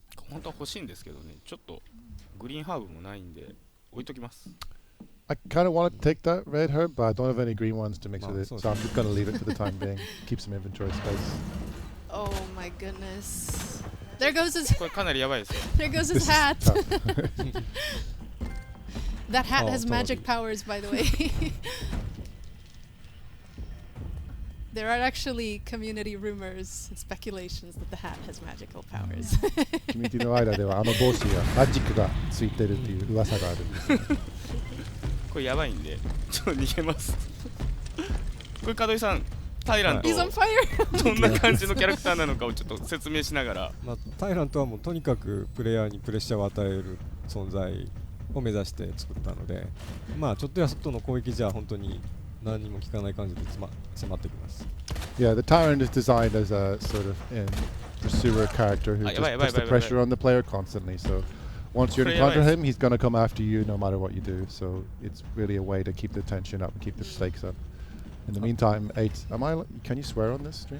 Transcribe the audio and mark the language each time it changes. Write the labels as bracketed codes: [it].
[ja] 本当は欲しいんですけどね、ちょっとグリーンハーブもないんで置いときます。 [en] I kind of want to take that red herb, but I don't have any green ones to mix with it, so I'm just going to leave it for the time being. Keep some inventory space. Oh my goodness. There goes his [ja] これかなりやばいですよ。 [en] There goes his hat. That hat has magic powers, by the way. There are actually community rumors and speculations that the hat has magical powers. [ja] コミュニティの間ではあの帽子がマジックがついてるっていう噂があるんですよ。これやばいんでちょっと逃げます。これ門井さん、タイラント [en] He's on fire. [ja] どんな感じのキャラクターなのかをちょっと説明しながら。タイラントはもうとにかくプレイヤーにプレッシャーを与える存在を目指して作ったので、ちょっとやそっとの攻撃じゃ本当に何にも効かない感じで迫ってきます。 [en] Yeah, the Tyrant is designed as a sort of pursuer character who just puts the pressure on the player constantly. So once you [ja] これやばい [en] encounter [ja] です [en] him, he's gonna come after you no matter what you do. So it's really a way to keep the tension up and keep the stakes up. In the meantime, 8. Can you swear on this stream?